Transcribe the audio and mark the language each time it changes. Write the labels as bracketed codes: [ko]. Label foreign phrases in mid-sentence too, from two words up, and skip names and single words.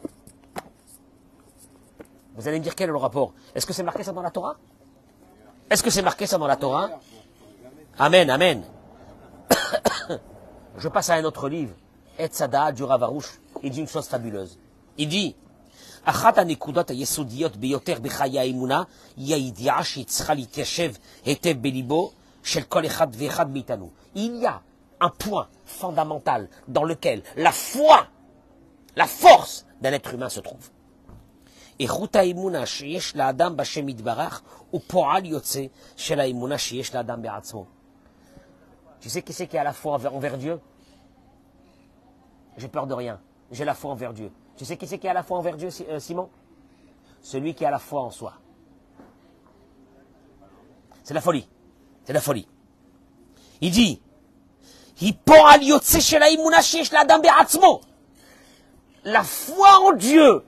[fr] Vous allez me dire quel est le rapport? Est-ce que c'est marqué ça dans la Torah? Est-ce que c'est marqué ça dans la Torah? Amen, amen. Je passe à un autre livre. Et Tzada du Rav Arush. Il dit une chose fabuleuse. Il dit... [he] אחת הנקודות היסודיות ביותר בחיי האמונה היא הידיעה שהיא צריכה להתיישב היטב בליבו של כל אחד ואחד מאיתנו. [fr] Il y a un point fondamental dans lequel la foi, la force d'un être humain se trouve. [he] איכות האמונה שיש לאדם בשם יתברך הוא פועל יוצא של האמונה שיש לאדם בעצמו. [fr] Tu sais qui c'est qui a la foi envers Dieu? J'ai peur de rien. J'ai la foi envers Dieu. Tu sais qui c'est qui a la foi envers Dieu, Simon? Celui qui a la foi en soi. C'est la folie. C'est la folie. Il dit, la foi en Dieu.